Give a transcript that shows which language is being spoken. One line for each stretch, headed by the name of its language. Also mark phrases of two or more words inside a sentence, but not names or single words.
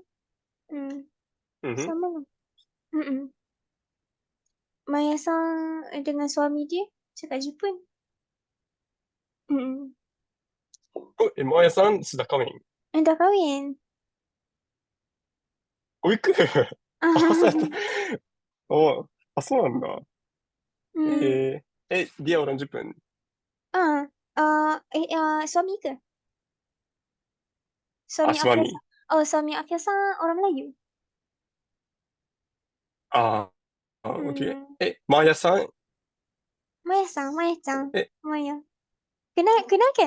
Malay: Sama lah. Maya-san dengan suami dia cakap Jepun. Oh, Maya-san sudah kawin. Dah kahwin. Oiku. Oh,
Japanese: そうなんだ。
Malay: dia orang Jepun. Suami ke? Suami suami. Akira-san. Oh, suami Akira-san orang Melayu. Okay. Maya-san, Maya-san, Maya. Kenal kan?